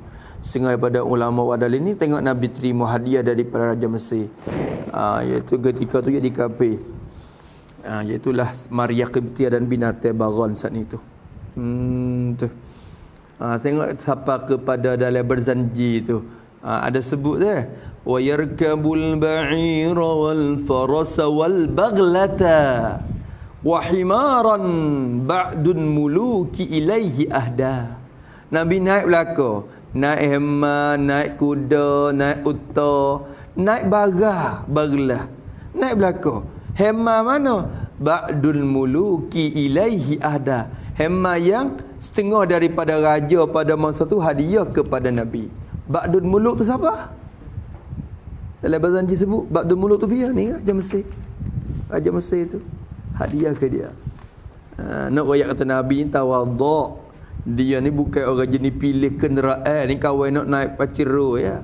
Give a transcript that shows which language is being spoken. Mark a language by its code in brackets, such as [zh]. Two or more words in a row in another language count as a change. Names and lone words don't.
[ms] Setengah daripada ulama wadal ini tengok Nabi terima hadiah daripada Raja Mesir, iaitu ketika tu jadi kafir, iaitulah Maria Qibtiyah dan binatang Baron saat itu. Tengok siapa kepada dalam berzanji tu, ada sebut dah [ar] ويركب البعير والفرس والبغلة وحمارا بعض الملوك إليه أهدى. [ms] Nabi naik belaka, naik hema, naik kuda, naik unta, naik baglah, naik belaka. Hema mana? [ar] بعض الملوك إليه أهدى. [ms] Hema yang setengah daripada raja pada masa tu hadiah kepada Nabi. [ar] بعض الملوك [ms] tu siapa? Dalam bahasa Zanji sebut [ar] بعض الملوك [ms] tu dia ni Raja Mesir. Raja Mesir tu hadiah ke dia. Nak royak kata Nabi ni tawaduk. Dia ni bukan orang jenis pilih kenderaan ni, kawan nak naik paciro ya.